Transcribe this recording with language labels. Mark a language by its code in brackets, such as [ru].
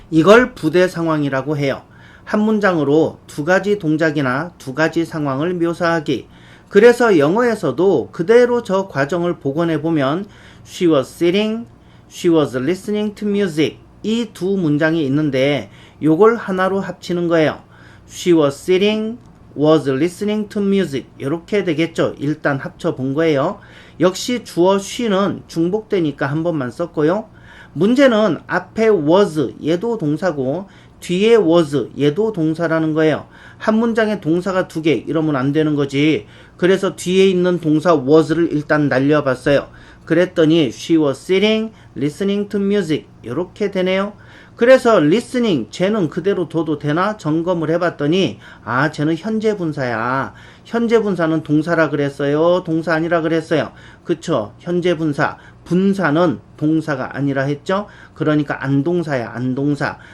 [ko] 이걸 부대 상황이라고 해요. 한 문장으로 두 가지 동작이나 두 가지 상황을 묘사하기. 그래서 영어에서도 그대로 저 과정을 복원해 보면 [en] She was sitting, she was listening to music, [ko] 이 두 문장이 있는데 요걸 하나로 합치는 거예요. [en] She was sitting, was listening to music, [ko] 이렇게 되겠죠. 일단 합쳐 본 거예요. 역시 주어 she는 중복되니까 한 번만 썼고요. 문제는 앞에 was, 얘도 동사고 뒤에 was, 얘도 동사라는 거예요. 한 문장에 동사가 두 개, 이러면 안 되는 거지. 그래서 뒤에 있는 동사 was를 일단 날려봤어요. [en] 그랬더니 she was sitting, listening to music, [ko] 이렇게 되네요. 그래서 listening, 쟤는 그대로 둬도 되나? 점검을 해봤더니 쟤는 현재 분사야. 현재 분사는 동사라 그랬어요? 동사 아니라 그랬어요? 그쵸? 현재 분사. 분사는 동사가 아니라 했죠? 그러니까 안동사야, 안동사.